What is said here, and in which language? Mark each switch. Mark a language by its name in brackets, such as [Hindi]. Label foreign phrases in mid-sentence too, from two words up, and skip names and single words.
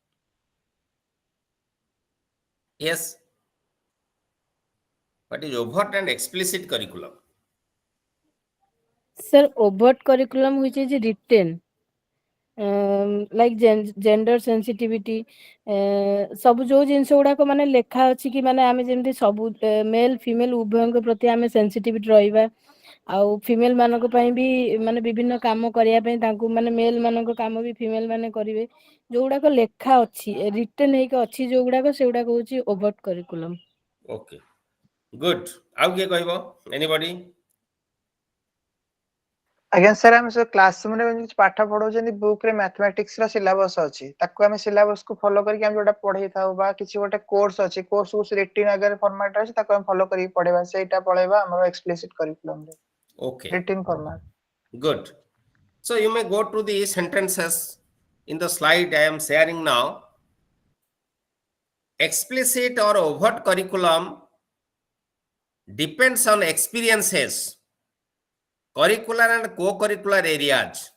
[English] Yes. What is overt and explicit curriculum? Sir, overt curriculum which is written, like gender sensitivity, [Odia] ସବୁ ଯୋଉ ଜିନିଷ ଗୁଡାକ ମାନେ ଲେଖା ଅଛି କି ମାନେ ଆମେ ଯେମିତି ସବୁ [English] male female [Odia] ଉଭୟଙ୍କ ପ୍ରତି ଆମେ ସେନ୍ସିଟିଭିଟି ରହିବା, ଆଉ ଫିମେଲ୍ ମାନଙ୍କ ପାଇଁ ବି ମାନେ ବିଭିନ୍ନ କାମ କରିବା ପାଇଁ ତାଙ୍କୁ ମାନେ ମେଲ୍ ମାନଙ୍କ କାମ ବି ଫିମେଲ୍ ମାନେ କରିବେ, ଯୋଉଗୁଡାକ ଲେଖା ଅଛି ରିଟେନ୍ ହେଇକି ଅଛି ଯୋଉଗୁଡାକ ସେଗୁଡାକ ହଉଛି [English] overt curriculum. Okay, good. [Odia] ଆଉ କିଏ କହିବ? Anybody? ଆଜ୍ଞା ସାର୍ ଆମେ ସବୁ କ୍ଲାସରୁମ୍ ରେ ଯେମିତି ପାଠ ପଢଉଛନ୍ତି ବୁକ୍ ରେ ମ୍ୟାଥମେଟିକ୍ସ ର ସିଲାବସ୍ ଅଛି, ତାକୁ ଆମେ ସିଲାବସ୍ କୁ ଫଲୋ କରିକି ଆମେ ଯୋଉଟା ପଢେଇଥାଉ ବା କିଛି ଗୋଟେ କୋର୍ସ ଅଛି, କୋର୍ସ କୁ ରିଟିନ୍ ଆଗରେ ଫର୍ମାଟ୍ ଅଛି ତାକୁ ଆମେ ଫଲୋ କରିକି ପଢେଇବା, ସେଇଟା ପଳେଇବା ଆମର [English] explicit curriculum [Odia] ରେ, [English] Okay, written format. good. So you may go to the sentences in the slide I am sharing now. Explicit or overt curriculum depends on experiences, curricular and co-curricular areas.